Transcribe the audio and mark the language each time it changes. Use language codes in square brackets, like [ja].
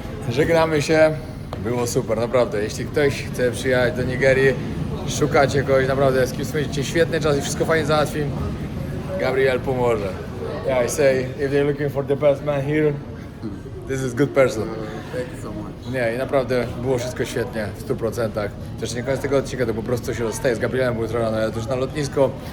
[pl] Żegnamy się, było super, naprawdę. Jeśli ktoś chce przyjechać do Nigerii, szukacie kogoś naprawdę, z kim spędzicie świetny czas i wszystko fajnie załatwi, Gabriel pomoże. [en] Yeah, I say, if they're looking for the best man here, this is good person. Thank you so much. [pl] Nie, i naprawdę było wszystko świetnie, w 100%. Też nie koniec tego odcinka, to po prostu się rozstaje z Gabrielem, bo jutro rano jadę już na lotnisko.